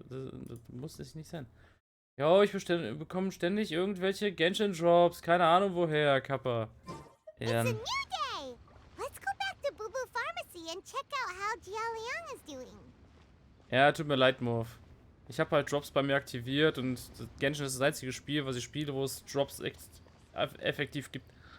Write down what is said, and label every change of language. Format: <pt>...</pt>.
<de>Das muss es nicht sein. Ja, ich bekomme ständig irgendwelche Genshin-Drops. Keine Ahnung woher, Kappa.</de> <en>It's a new day! Let's go back to Boo Boo Pharmacy and check out how Jialiang is doing.</en> <de>Ja, tut mir leid, Morph. Ich habe halt Drops bei mir aktiviert und Genshin ist das einzige Spiel, was ich spiele, wo es Drops effektiv gibt.</de>